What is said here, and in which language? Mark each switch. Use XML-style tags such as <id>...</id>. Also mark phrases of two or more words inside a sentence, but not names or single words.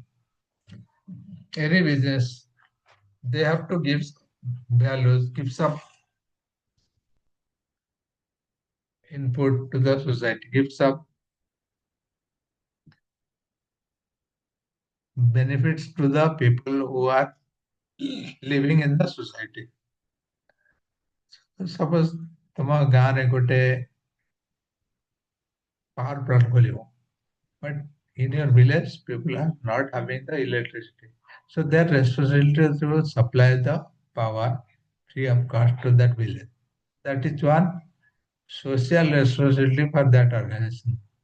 <en>Any business, they have to give values, give some input to the society, give some benefits to the people who are living in the society. Suppose</en> <or>ତମ ଗାଁରେ ଗୋଟେ</or> <en>power plant ଖୋଲିବ, but in your village people are not having the electricity. So their responsibility is to supply the power free of cost to that village. That is one social responsibility for that organization.</en>